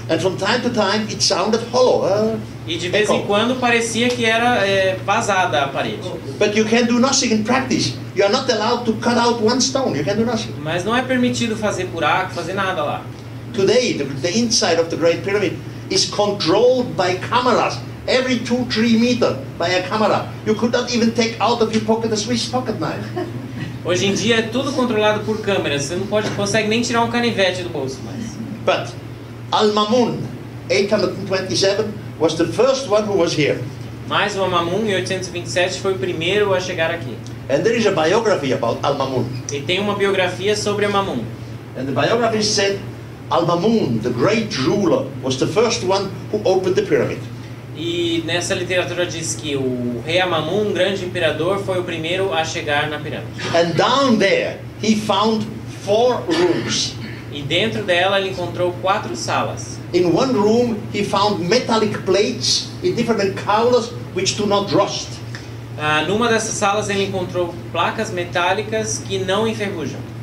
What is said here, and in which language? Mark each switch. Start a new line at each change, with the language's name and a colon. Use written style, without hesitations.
English: And from time to time it sounded hollow.
Portuguese: E de vez em quando parecia que era vazada a parede.
English: But you can do nothing in practice. You are not allowed to cut out one stone. You can do nothing.
Portuguese: Mas não é permitido fazer buraco, fazer nada lá.
English: Today, the inside of the Great Pyramid is controlled by cameras. Every 2-3 meters by a camera. You could not even take out of your pocket a Swiss pocket knife.
Portuguese: Hoje em dia é tudo controlado por câmeras. Você não consegue nem tirar um canivete do bolso mais.
English: But Al-Mamun, 827, was the first one who was here.
Portuguese: Mas o Al-Mamun, em 827, foi o primeiro a chegar aqui.
English: And there is a biography about Al-Mamun.
Portuguese: E tem uma biografia sobre Al-Mamun.
English: And the biography said Al-Mamun, the great ruler, was the first one who opened the pyramid.
Portuguese: E nessa literatura diz que o rei Al-Mamun, um grande imperador, foi o primeiro a chegar na pirâmide.
English: And down there he found 4 rooms.
Portuguese: E dentro dela ele encontrou 4 salas.
English: In one room he found metallic plates in different colors which do not rust.
Portuguese: Numa dessas salas ele encontrou placas metálicas que não enferrujam.